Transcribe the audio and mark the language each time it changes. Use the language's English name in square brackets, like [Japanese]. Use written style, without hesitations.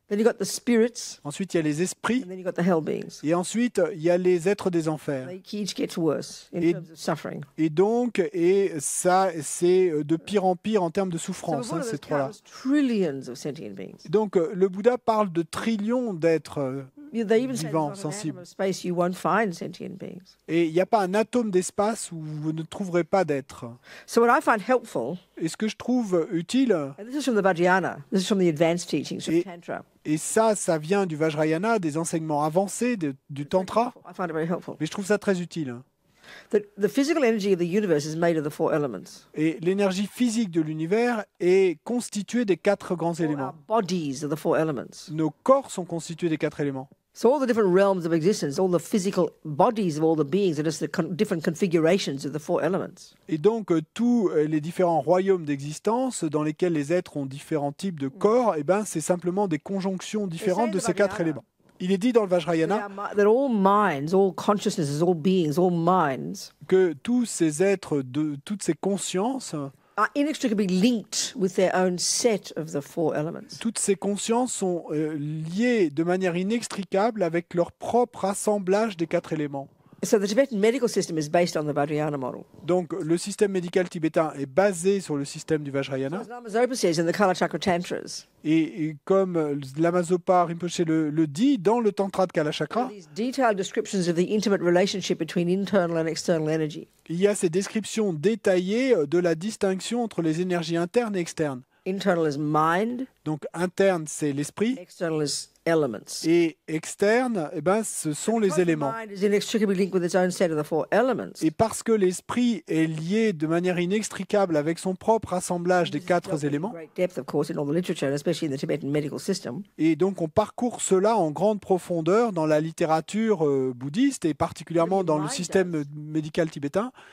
[English] then you've got the spirits, [French] Ensuite, il y a les esprits. [English] and then you've got the hell beings. [French] Et ensuite, il y a les êtres des enfers. [English] They each get worse in [French] Et- [English] terms of suffering. [French] Et donc, et ça, c'est de pire en pire en termes de [English] So [French] souffrance, [English] Buddha, [French] ces [English] there's [French] trois-là. [English] countless trillions of sentient beings. [French] Donc, le Bouddha parle de trillions d'êtres. [English] They even say [French] Vivants, [English] there's not an [French] sensibles. [English] atom of space you won't find sentient beings. [French] Et il n'y a pas un atome d'espace où vous ne trouverez pas d'êtres. [English] So what I find helpful, [French] Et ce que je trouve utile, [English] and this is from the Vajrayana, this is from the advanced teachings from [French] Et- [English] Tantra. [French] et ça vient du Vajrayana, des enseignements avancés, du Tantra, [English] I find it very helpful. [French] mais je trouve ça très utile. [English] The physical energy of the universe is made of the four elements. [French] Et l'énergie physique de l'univers est constituée des 4 grands [English] All [French] éléments. [English] our bodies are the four elements. [French] Nos corps sont constitués des 4 éléments. [English] So all the different realms of existence, all the physical bodies of all the beings are just the different configurations of the four elements. [French] Et donc, tous les différents royaumes d'existence dans lesquels les êtres ont différents types de corps, eh ben, c'est simplement des conjonctions différentes de ces 4 éléments. Il est dit dans le Vajrayana [English] That all minds, all consciousnesses, all beings, all minds [French] que tous ces êtres, toutes ces consciences, [English] are inextricably linked with their own set of the four elements. [French] toutes ces consciences sont liées de manière inextricable avec leur propre assemblage des 4 éléments. [English] So the Tibetan medical system is based on the Vajrayana model. [French] Donc, le système médical tibétain est basé sur le système du Vajrayana. [English] As Lama Zopa says in the Kala Chakra Tantras, [French] Et comme Lama-Zopa Rinpoche le dit dans le Tantra de Kalachakra, [English] these detailed descriptions of the intimate relationship between internal and external energy. [French] il y a ces descriptions détaillées de la distinction entre les énergies internes et externes. [English] Internal is mind, [French] Donc, interne, c'est l'esprit, [English] external is elements. [French] et externe, eh ben, ce sont les [English] Because the [French] éléments. [English] mind is inextricably linked with its own set of the four elements. [French] Et parce que l'esprit est lié de manière inextricable avec son propre assemblage des 4 éléments, [English] Great depth, of course, in all the literature, and especially in the Tibetan medical system. [French] et donc on parcourt cela en grande profondeur dans la littérature bouddhiste et particulièrement dans le système médical tibétain.